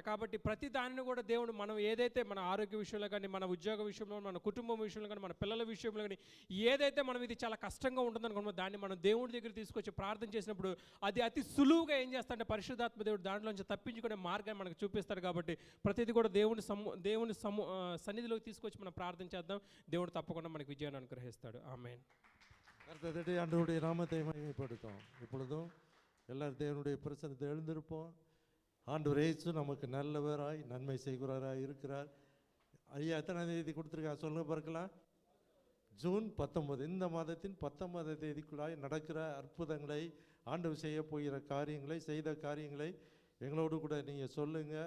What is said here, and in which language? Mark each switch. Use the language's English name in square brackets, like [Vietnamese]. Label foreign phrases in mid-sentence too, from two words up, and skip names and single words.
[Telugu] కాబట్టి ప్రతి దానిని కూడా దేవుడు మనం ఏదైతే మన ఆరోగ్య విషయంలో కానీ, మన ఉద్యోగ విషయంలో, మన కుటుంబం విషయంలో కానీ, మన పిల్లల విషయంలో కానీ ఏదైతే మనం ఇది చాలా కష్టంగా ఉంటుందనుకున్నామో దాన్ని మనం దేవుడి దగ్గర తీసుకొచ్చి ప్రార్థన చేసినప్పుడు అది అతి సులువుగా ఏం చేస్తాడంటే పరిశుద్ధాత్మ దేవుడు దాంట్లోంచి తప్పించుకునే మార్గాన్ని మనకు చూపిస్తాడు. కాబట్టి ప్రతిదీ కూడా దేవుని సన్నిధిలోకి తీసుకొచ్చి మనం ప్రార్థన చేద్దాం. దేవుడు తప్పకుండా మనకు విజయాన్ని అనుగ్రహిస్తాడు. ఆమేన్. [Tamil] கர்த்தருடைய ஆண்டவருடைய நாமத்தை மகிமைப்படுத்தும். இப்பொழுதும் எல்லாரும் தேவனுடைய பிரசன்னத்தை எழுந்திருப்போம். ஆண்டவர் இயேசு நமக்கு நல்லவராய் நன்மை செய்கிறவராய் இருக்கிறார். ஐயா எத்தனாம் தேதி கொடுத்துருக்காங்க சொல்லுங்க பார்க்கலாம். ஜூன் 19, இந்த மாதத்தின் 19ஆம் தேதிக்குள்ளாய் நடக்கிற அற்புதங்களை, ஆண்டவர் செய்ய போகிற காரியங்களை, செய்த காரியங்களை எங்களோடு கூட நீங்கள் சொல்லுங்கள்.